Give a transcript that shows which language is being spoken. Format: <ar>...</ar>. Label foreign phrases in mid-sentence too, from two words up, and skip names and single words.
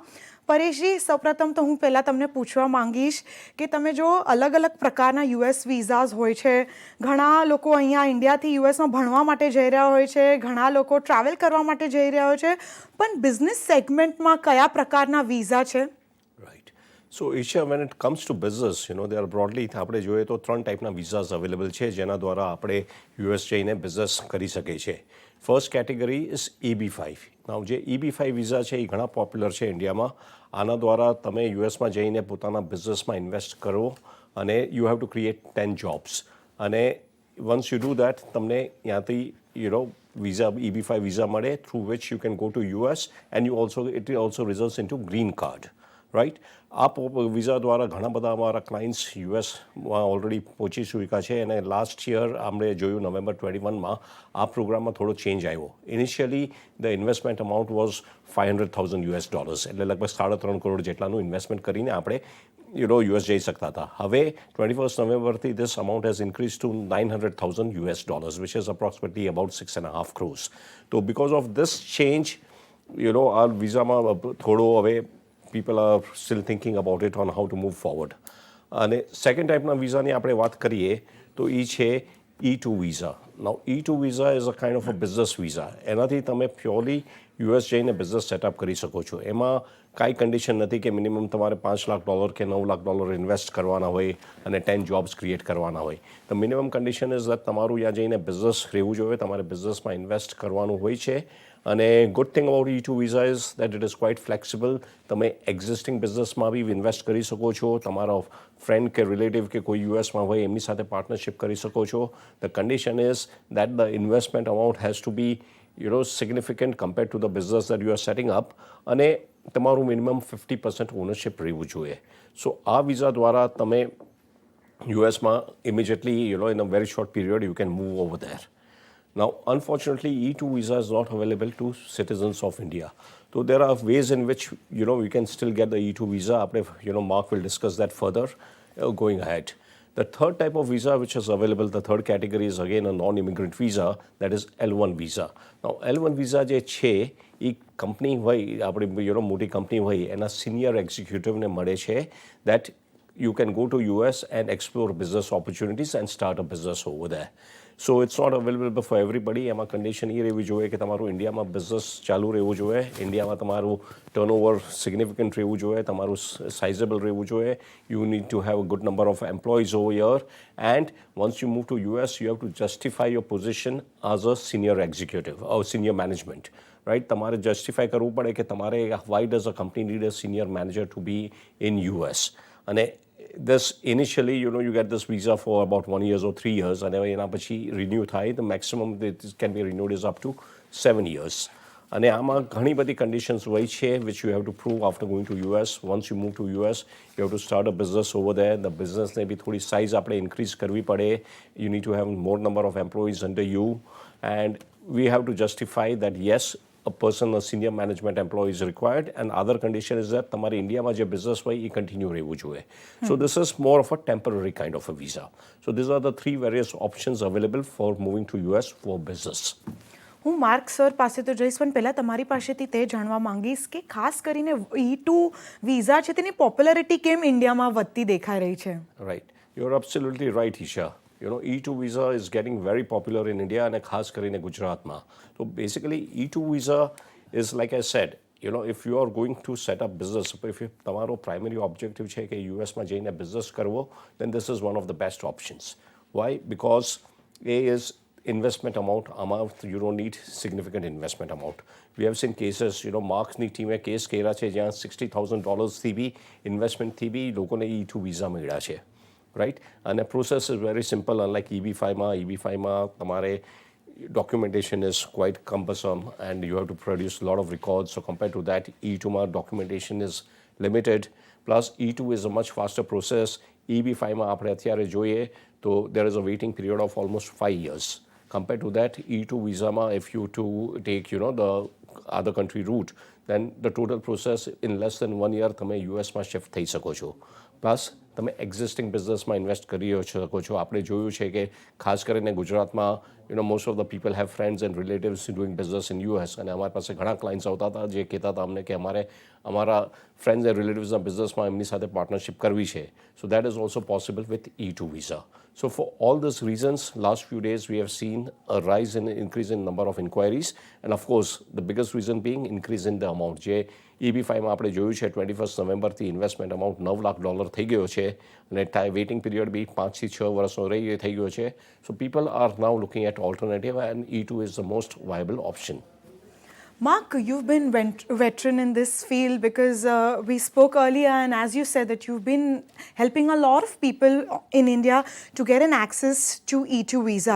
<gu>પરેશજી, સૌપ્રથમ તો હું પહેલાં તમને પૂછવા માંગીશ કે તમે જો અલગ અલગ પ્રકારના</gu> <en>US visas</en> <gu>હોય છે, ઘણા લોકો અહીંયા ઇન્ડિયાથી યુએસમાં ભણવા માટે જઈ રહ્યા હોય છે, ઘણા લોકો ટ્રાવેલ કરવા માટે જઈ રહ્યા હોય છે, પણ</gu> <en>business segment</en> <gu>કયા પ્રકારના વિઝા છે?</gu> <en>Right. So, Isha, when it comes to business, there are broadly,</en> <gu>આપણે જોઈએ તો 3 ટાઈપના</gu> <en>visas available</en> <gu>છે જેના દ્વારા આપણે યુએસ જઈને બિઝનેસ કરી શકીએ છીએ.</gu> <en>first category is EB-5.</en> <gu>નાવ જે EB-5 વિઝા છે એ ઘણા પોપ્યુલર છે ઇન્ડિયામાં. આના દ્વારા તમે યુએસમાં જઈને પોતાના બિઝનેસમાં ઇન્વેસ્ટ કરો અને</gu> <en>you have to create 10 jobs. અને once you do that</en> <gu>તમને ત્યાંથી</gu> <en>visa EB-5 visa મળે through which you can go to US and it also results into green card, right?</en> <gu>આ વિઝા દ્વારા ઘણા બધા અમારા ક્લાયન્ટ્સ યુએસમાં ઓલરેડી પહોંચી ચૂક્યા છે અને</gu> <en>last year</en> <gu>આપણે જોયું નવેમ્બર 21માં આ પ્રોગ્રામમાં થોડો ચેન્જ આવ્યો.</gu> <en>initially the investment amount was $500,000</en> <gu>એટલે લગભગ 3.5 કરોડ જેટલાનું ઇન્વેસ્ટમેન્ટ કરીને આપણે યુએસ જઈ શકતા હતા.</gu> <en>હવે 21 નવેમ્બરથી this amount has increased to $900,000 which is approximately about 6.5 crores. So because of this change, our</en> <gu>વિઝામાં થોડો હવે</gu> <en>people are still thinking about it on how to move forward.</en> <gu>અને સેકન્ડ ટાઈપના વિઝાની આપણે વાત કરીએ તો એ છે E2 વિઝા.</gu> <en>now E2 visa is a kind of a business visa.</en> <gu>એનાથી તમે પ્યોરલી યુએસ જઈને</gu> <en>business setup</en> <gu>કરી શકો છો. એમાં કાંઈ કન્ડિશન નથી કે મિનિમમ તમારે $5 લાખ કે $9 લાખ ઇન્વેસ્ટ કરવાના હોય અને 10</gu> <en>jobs create</en> <gu>કરવાના હોય.</gu> <en>the minimum condition is that</en> <gu>તમારું ત્યાં જઈને બિઝનેસ રહેવું જોઈએ, તમારે બિઝનેસમાં ઇન્વેસ્ટ કરવાનું હોય છે.</gu> <en>અને good thing about E2 visa is that it is quite flexible.</en> <gu>તમે</gu> <en>existing business</en> <gu>બી ઇન્વેસ્ટ કરી શકો છો, તમારા ફ્રેન્ડ કે રિલેટિવ કે કોઈ યુએસમાં હોય એમની સાથે પાર્ટનરશિપ કરી શકો છો.</gu> <en>the condition is that the investment amount has to be significant compared to the business that you are setting up,</en> <gu>અને તમારું મિનિમમ 50% ઓનરશિપ રહેવું જોઈએ.</gu> <en>સો</en> <gu>આ વિઝા દ્વારા તમે યુએસમાં</gu> <en>immediately in a very short period you can move over there. Now, unfortunately, E2 visa is not available to citizens of India. So there are ways in which we can still get the E2 visa. Mark will discuss that further going ahead. The third type of visa which is available, the third category is again a non-immigrant visa, that is L1 visa. Now, L1 visa</en> <gu>જે છે એ કંપની હોય, આપણી મોટી કંપની હોય એના સિનિયર એક્ઝિક્યુટિવને મળે છે</gu> <en>that you can go to US and explore business opportunities and start a business over there. So it's not available for everybody.</en> <gu>એમાં કન્ડિશન એ રહેવી જોઈએ કે તમારું ઇન્ડિયામાં બિઝનેસ ચાલુ રહેવું જોઈએ, ઇન્ડિયામાં તમારું ટર્નઓવર સિગ્નિફિકન્ટ રહેવું જોઈએ, તમારું સાઇઝેબલ રહેવું જોઈએ.</gu> <en>You need to have a good number of employees over here, and once you move to US you have to justify your position as a senior executive or senior management, right?</en> <gu>તમારે જસ્ટિફાય કરવું પડે કે તમારે</gu> <en>why does a company need a senior manager to be in US. અને this initially you get this visa for about 1 year or 3 years,</en> <gu>અને એના પછી રિન્યૂ થાય.</gu> <en>the maximum that can be renewed is up to 7 years.</en> <gu>અને આમાં ઘણી બધી કન્ડિશન્સ હોય છે</gu> <en>which you have to prove after going to US. Once you move to US you have to start a business over there. the business</en> <gu>ને બી થોડી સાઇઝ આપણે ઇન્ક્રીઝ કરવી પડે.</gu> <en>you need to have more number of employees under you, and we have to justify that yes, a senior management employee is required, and other condition is that</en> <gu>તમારી ઇન્ડિયામાં જે બિઝનેસ હોય એ કન્ટિન્યુ રહેવું જોઈએ.</gu> <en>So this is more of a temporary kind of a visa. So these are the 3 various options available for moving to US for business.</en> <gu>હું માર્ક સર પાસે તો જઈશ, પણ પહેલાં તમારી પાસેથી તે જાણવા માંગીશ કે ખાસ કરીને E2 વિઝા છે તેની પોપ્યુલારિટી કેમ ઇન્ડિયામાં વધતી દેખાઈ રહી છે?</gu> <en>Right. You're absolutely right, Isha. E2 visa is getting very popular in India</en> <gu>અને ખાસ કરીને ગુજરાતમાં.</gu> <en>So basically E2 visa is, like I said, if you are going to set up business, if તમારો primary objective</en> <gu>છે કે યુએસમાં જઈને બિઝનેસ કરવો,</gu> <en>then this is one of the best options. Why? Because A is investment amount, you don't need significant investment amount. We have seen cases,</en> <gu>માર્ક્સની ટીમે કેસ કર્યા છે જ્યાં $60,000થી બી ઇન્વેસ્ટમેન્ટથી બી લોકોને E2 વિઝા મળ્યા છે, રાઈટ.</gu> <en>અને process is very simple. Unlike EB-5 તમારે documentation is quite cumbersome and you have to produce a lot of records. So compared to that, E2 documentation is limited. Plus E2 is a much faster process.</en> <gu>EB5 માં આપણે અત્યારે જોઈએ તો</gu> <en>there is a waiting period of almost 5 years. Compared to that, E2 visa if you to take the other country route, then the total process in less than 1 year</en> <gu>તમે યુએસમાં શિફ્ટ થઈ શકો છો. પ્લસ તમે</gu> <en>existing business</en> <gu>ઇન્વેસ્ટ કરી શકો છો. આપણે જોયું છે કે ખાસ કરીને ગુજરાતમાં</gu> <en>most of the people have friends and relatives doing business in US</en> <gu>અને અમારી પાસે ઘણા ક્લાયન્ટ્સ આવતા હતા જે કહેતા હતા અમને કે અમારા</gu> <en>friends and relatives</en> <gu>બિઝનેસમાં એમની સાથે પાર્ટનરશિપ કરવી છે.</gu> <en>So that is also possible with E2 visa. So for all these reasons, last few days we have seen a rise in increase in number of inquiries, and of course the biggest reason being increase in the amount.</en> <gu>જે EB5 માં આપણે જોયું છે 21 નવેમ્બરથી</gu> <en>investment amount</en> <gu>$9 લાખ થઈ ગયો છે અને</gu> <en>waiting period</en> <gu>બી 5 થી 6 વર્ષનો થઈ ગયો છે.</gu> <en>So people are now looking at alternative and E2 is the most viable option. Mark, you've been veteran in this field because we spoke earlier, and as you said that you've been helping a lot of people in India to get an access to E2 visa.</en>